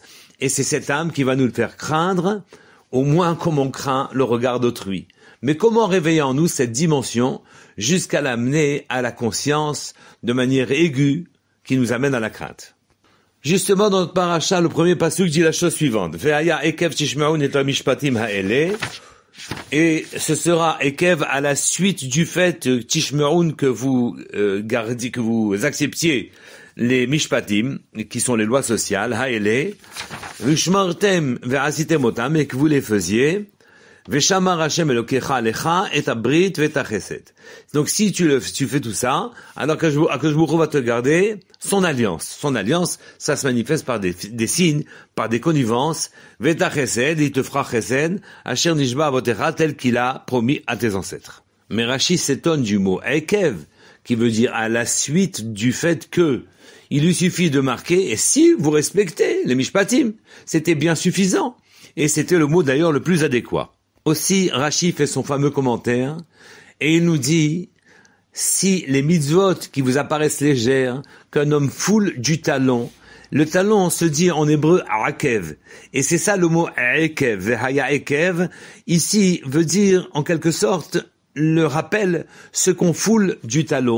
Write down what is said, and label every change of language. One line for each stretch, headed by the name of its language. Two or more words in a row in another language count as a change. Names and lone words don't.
French: Et c'est cette âme qui va nous le faire craindre, au moins comme on craint le regard d'autrui. Mais comment réveiller en nous cette dimension jusqu'à l'amener à la conscience de manière aiguë qui nous amène à la crainte? Justement, dans notre paracha, le premier pasuk dit la chose suivante.
Hebrew: והיה עקב תשמעון את המשפטים האלה.
French: Et ce sera ekev à la suite du fait tishma'un que vous gardiez, que vous acceptiez les mishpatim, qui sont les lois sociales, ha'ele.
Hebrew: ושמרתם ועשיתם אותם,
French: et que vous les faisiez.
Hebrew: ושמר השם אלוקיך עליך את הברית ואת החסד.
French: Donc si tu fais tout ça, alors que je va te garder son alliance. Son alliance, ça se manifeste par des signes, par des connivences.
Hebrew: ואת החסד,
French: il te fera chesed,
Hebrew: אשר נשבע לאבותיך,
French: tel qu'il a promis à tes ancêtres. Mais Rashi s'étonne du mot ekev, qui veut dire à la suite du fait que il lui suffit de marquer, et si vous respectez les mishpatim, c'était bien suffisant. Et c'était le mot d'ailleurs le plus adéquat. Aussi, Rashi fait son fameux commentaire, et il nous dit, si les mitzvot qui vous apparaissent légères, qu'un homme foule du talon, le talon se dit en hébreu akev, et c'est ça le mot ekev,
Hebrew: והיה עקב,
French: ici veut dire en quelque sorte le rappel, ce qu'on foule du talon.